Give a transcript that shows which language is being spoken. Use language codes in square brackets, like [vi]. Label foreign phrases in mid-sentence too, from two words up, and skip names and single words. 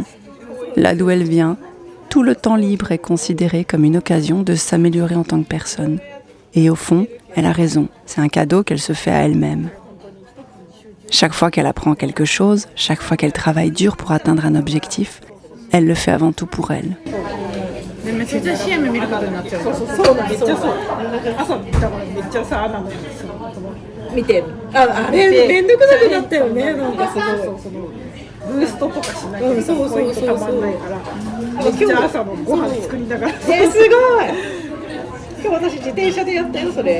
[fr] Là d'où elle vient, tout le temps libre est considéré comme une occasion de s'améliorer en tant que personne. Et au fond, elle a raison, c'est un cadeau qu'elle se fait à elle-même. Chaque fois qu'elle apprend quelque chose, chaque fois qu'elle travaille dur pour atteindre un objectif, elle le fait avant tout pour elle. [ja] めっちゃ CM 見ることになっちゃう。そうなんですよ。朝だからめっちゃさ見てあれめんどくさくなったよね。なんかすごいブーストとかしなきゃポイントたまんないから。めっちゃ朝のご飯作りながら。すごい。今日私自転車でやったよそれ。